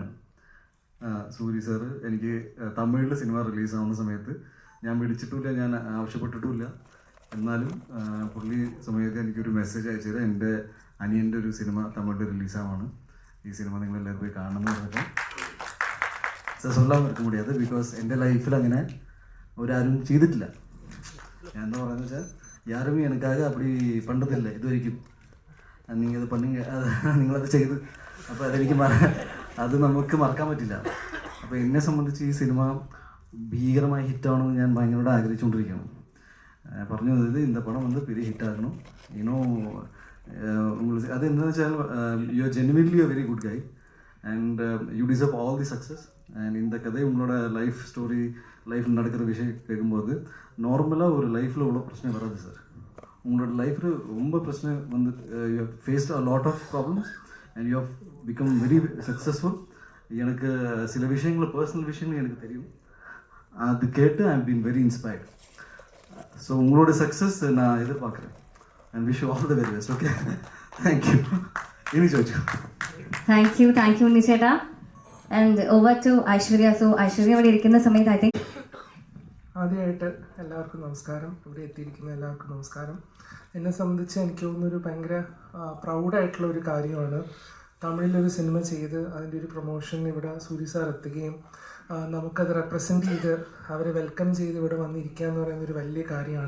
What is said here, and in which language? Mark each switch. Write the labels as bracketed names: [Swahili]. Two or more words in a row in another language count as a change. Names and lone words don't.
[Malayalam] സൂരി സാറ് എനിക്ക് തമിഴിൽ സിനിമ റിലീസാവുന്ന സമയത്ത് ഞാൻ വിളിച്ചിട്ടുമില്ല, ഞാൻ ആവശ്യപ്പെട്ടിട്ടുമില്ല. എന്നാലും പുള്ളി സമയത്ത് എനിക്കൊരു മെസ്സേജ് അയച്ചത് എൻ്റെ അനിയൻ്റെ ഒരു സിനിമ തമിഴിൽ റിലീസാവാണ്, ഈ സിനിമ നിങ്ങളെല്ലാവരും പോയി കാണണമെന്ന് പറഞ്ഞപ്പോൾ [Tamil] சொல்லாமல் இருக்க முடியாது. [Malayalam] பிகாஸ் എൻ്റെ ലൈഫിൽ അങ്ങനെ ഒരാരും ചെയ്തിട്ടില്ല. ഞാൻ എന്താ പറയുന്നത് വെച്ചാൽ [Tamil] யாருமே எனக்காக அப்படி பண்ணுறதில்லை இது வரைக்கும். நீங்கள் இது பண்ணுங்க, [Malayalam] നിങ്ങളത് ചെയ്ത്, അപ്പോൾ അത് നമുക്ക് മറക്കാൻ പറ്റില്ല. അപ്പോൾ എന്നെ സംബന്ധിച്ച് ഈ സിനിമ ഭീകരമായി ഹിറ്റാവണമെന്ന് ഞാൻ ഭയങ്കരമായിട്ട് ആഗ്രഹിച്ചുകൊണ്ടിരിക്കുകയാണ്. പറഞ്ഞു തന്നത് [Tamil] இந்த படம் வந்து பெரிய ஹிட் ஆகணும். உங்களுக்கு அது என்னன்னு [English] വെച്ചാൽ you are genuinely a very good guy and you deserve all the success. [Tamil] and இந்த கதை உங்களோட லைஃப்பில் நடக்கிற விஷயம் கேட்கும்போது நார்மலாக ஒரு லைஃப்பில் உள்ள பிரச்சனை வராது சார். உங்களோட லைஃப்பில் ரொம்ப பிரச்சனை வந்து [English] you have faced a lot of problems and you have become very successful. [Tamil] எனக்கு சில விஷயங்கள் பர்சனல் விஷயங்கள் எனக்கு தெரியும். அது கேட்டு [English] I been very inspired. ஸோ [Tamil] உங்களோட சக்ஸஸ் நான் எதிர்பார்க்குறேன் [English] and wish you all the very best. okay, thank you. இனி ചോദിച്ചു. Thank you നിശേട്ടാ. and over to ഐശ്വര്യ. [Malayalam] സോ ഐശ്വര്യ ഇവിടെ ഇരിക്കുന്ന സമയത്ത് [English] I think [Malayalam] ആദ്യമായിട്ട് എല്ലാവർക്കും നമസ്കാരം. ഇവിടെ എത്തിയിരിക്കുന്ന എല്ലാവർക്കും നമസ്കാരം. എന്നെ സംബന്ധിച്ച് എനിക്ക് തോന്നുന്നൊരു ഭയങ്കര പ്രൗഡായിട്ടുള്ള ഒരു കാര്യമാണ് തമിഴിലൊരു സിനിമ ചെയ്ത് അതിൻ്റെ ഒരു പ്രൊമോഷൻ ഇവിടെ സൂരി സാർ എത്തുകയും നമുക്കത് റെപ്രസെൻ്റ് ചെയ്ത് അവരെ വെൽക്കം ചെയ്ത് ഇവിടെ വന്നിരിക്കുക എന്ന് പറയുന്നൊരു വലിയ കാര്യമാണ്.